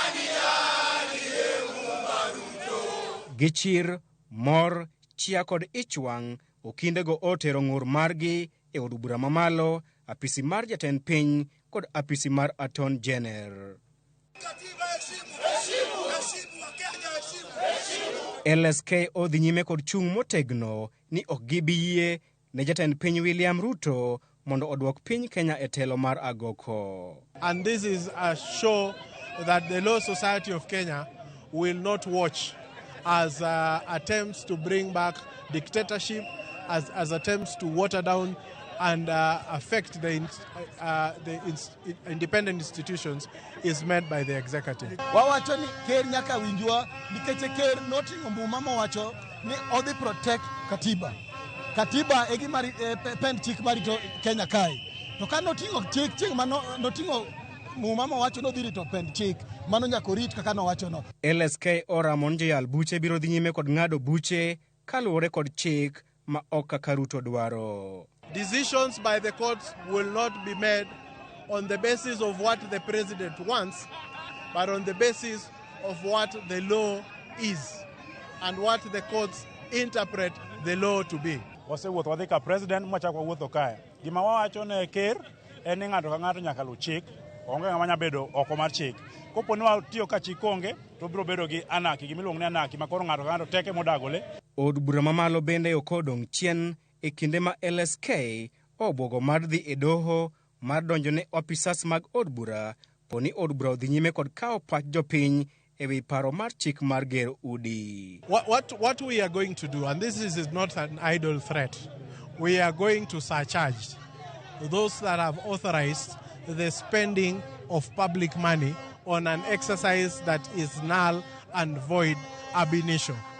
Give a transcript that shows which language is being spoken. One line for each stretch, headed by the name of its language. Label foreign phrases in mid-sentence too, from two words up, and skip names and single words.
Luo (Kenya and Tanzania): Gichir, mor, chia kod ichwang', Okindego otero ng'ur margi e od bura mamalo, apisi mar jatend piny kod apisi mar aton jener. LSK odhi nyime kod chung' motegno ni ok gibi yie ne jatend piny William Ruto mondo odwok piny Kenya e telo mar agoko.
English: And this is a show that the Law Society of Kenya will not watch as attempts to bring back dictatorship, as attempts to water down and affect the independent institutions is made by the executive.
Luo (Kenya and Tanzania): Wawacho ni ker nyaka winjwa nikech ker noting'o muma mowacho ni odhi protect katiba. Katiba e gima pend chik marito Kenya kae. To ka noting'o chik noting'o muma mowacho no dhi rito pend chik, mano nyaka rit kaka nowacho no. LSK Ramon Jayal buche biro dhi nyime kod ng'ado buche kaluwore kod chik ma ok kaka Ruto dwaro.
English: Decisions by the courts will not be made on the basis of what the president wants, but on the basis of what the law is and what the courts interpret the law to be.
Luo (Kenya and Tanzania): Wasewuotho wadhi ka president mwachako wuotho kae. Gima wawacho ne ker en ni ng'ato ka ng'ato nyaka lu chik, onge ng'ama nya bedo oko mar chik. Kopo ni watiyo ka chik onge, to biro bedo gi anaki, gimiluongo ni anaki, makoro ng'ato ka ng'ato teke modagole. Od bura mamalo bende okodong' chien e kinde ma LSK obwogo mar dhi e doho mar donjo ne opisas mag od bura poni od bura odhi nyime kod kawo pach jopiny ewi paro mar chik mar gero udi.
English: What we are going to do, and this is not an idle threat, we are going to surcharge those that have authorized the spending of public money on an exercise that is null and void
Latin: ab initio.